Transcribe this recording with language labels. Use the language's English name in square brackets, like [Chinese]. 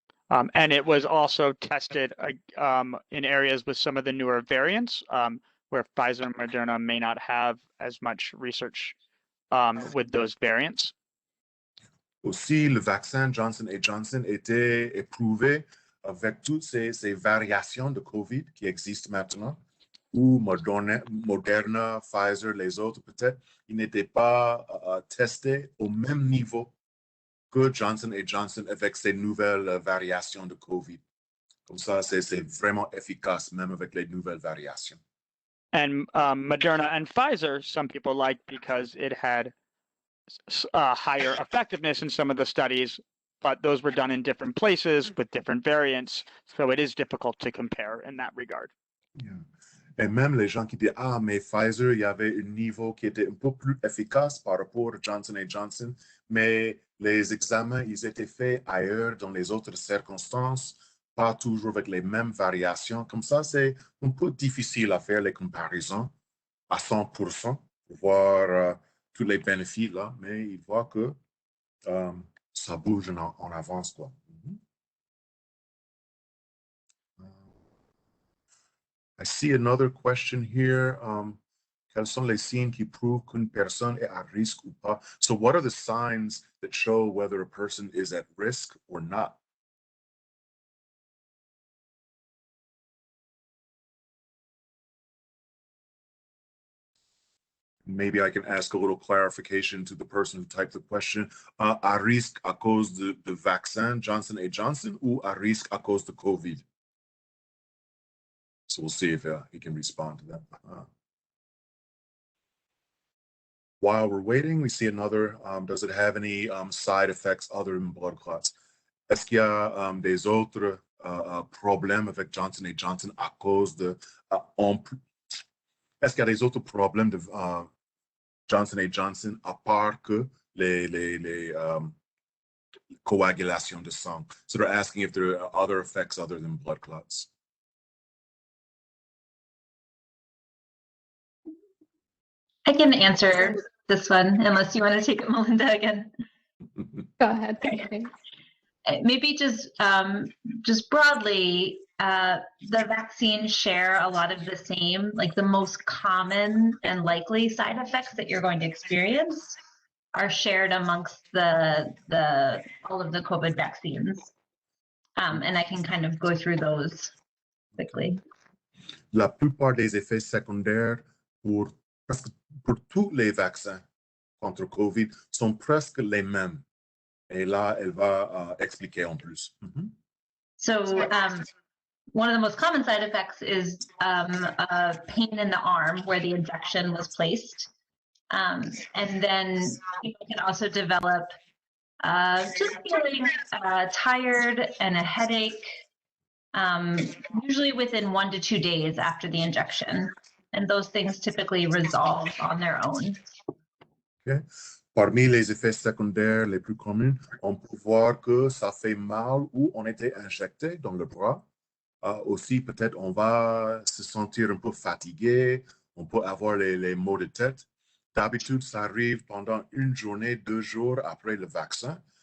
[English] And it was also tested in areas with some of the newer variants where Pfizer and Moderna may not have as much research with those variants. [French] Aussi, le vaccin Johnson & Johnson était éprouvé avec toutes ces variations de COVID qui existent maintenant, où Moderna, Pfizer, les autres, peut-être, ils n'étaient pas testés au même niveau que Johnson & Johnson avec ces nouvelles variations de COVID. Comme ça, c'est vraiment efficace, même avec les nouvelles variations. [English] And Moderna and Pfizer, some people like because it had higher effectiveness in some of the studies, but those were done in different places with different variants, so it is difficult to compare in that regard. Yeah. [French] Et même les gens qui disent, ah, mais Pfizer, il y avait un niveau qui était un peu plus efficace par rapport à Johnson & Johnson, mais les examens, ils étaient faits ailleurs, dans les autres circonstances, pas toujours avec les mêmes variations. Comme ça, c'est un peu difficile à faire les comparaisons à 100% pour voir tous les bénéfices là, mais il voit que ça bouge en avance, quoi. [English] I see another question here. [French] Quels sont les signes qui prouvent qu'une personne est à risque ou pas? [English] So what are the signs that show whether a person is at risk or not? Maybe I can ask a little clarification to the person who typed the question. [French] À risque à cause de vaccin Johnson & Johnson ou à risque à cause de COVID? [English] So we'll see if he can respond to that. While we're waiting, we see another. Does it have any side effects other than blood clots? [French] Est-ce qu'il y a des autres problèmes avec Johnson & Johnson à cause de... Est-ce qu'il y a des autres problèmes de Johnson & Johnson à part que les coagulations de sang? [English] So they're asking if there are other effects other than blood clots. I can answer this one, unless you want to take it, Melinda, again. Go ahead. Okay. Maybe just broadly, the vaccines share a lot of the same, like the most common and likely side effects that you're going to experience are shared amongst all of the COVID vaccines. And I can kind of go through those quickly. [French] La plupart des effets secondaires pour tous les vaccins contre COVID sont presque les mêmes. Et là, elle va expliquer en plus. [English] So one of the most common side effects is a pain in the arm where the injection was placed. And then people can also develop just feeling tired and a headache, usually within 1 to 2 days after the injection. And those things typically resolve on their own. Okay. [French] Parmi les effets secondaires les plus communs, on peut voir que ça fait mal où on était injecté dans le bras. Aussi, peut-être, on va se sentir un peu fatigué, on peut avoir les maux de tête. D'habitude, ça arrive pendant une journée, 2 jours après le vaccin.